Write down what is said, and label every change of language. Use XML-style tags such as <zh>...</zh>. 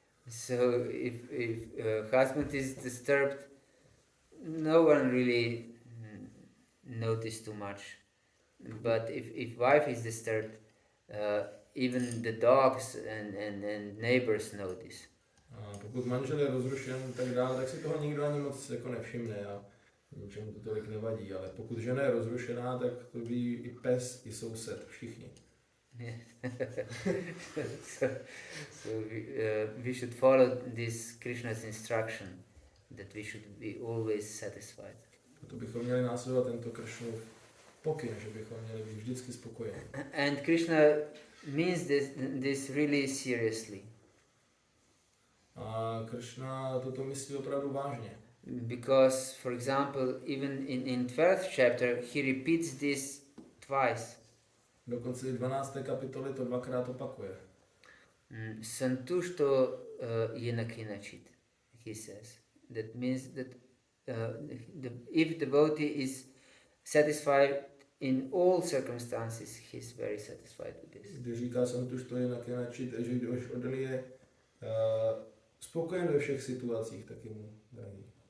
<en>So if husband is disturbed, no one really notice too much. But if wife is disturbed, even the dogs and neighbors notice.</en> <cs>A pokud manžel je rozrušen tak dále, tak si toho nikdo ani moc jako nevšimne a ničemu to tolik nevadí. Ale pokud žena je rozrušená, tak to ví i pes, i soused, všichni.</cs> <en>So we should follow this Krishna's instruction that we should be always satisfied.</en> <cs>Proto bychom měli následovat tento Krishnův pokyn, že bychom měli být vždycky spokojeni.</cs> <en>And Krishna means this really seriously.</en> <cs>A Krishna toto myslí opravdu vážně.</cs> <en>Because, for example, even in 12th chapter, he repeats this twice.</en> <cs>Dokonce i 12. kapitoly to dvakrát opakuje.</cs> <sa>Santushto yenakinachit,</sa> <en>he says. That means that if devotee is satisfied in all circumstances, he is very satisfied with this.</en> <cs>Když říká</cs> <sa>Santušto jinak je načít,</sa> <cs>že když oddaný je spokojen ve všech situacích, tak je mu drahý.</cs>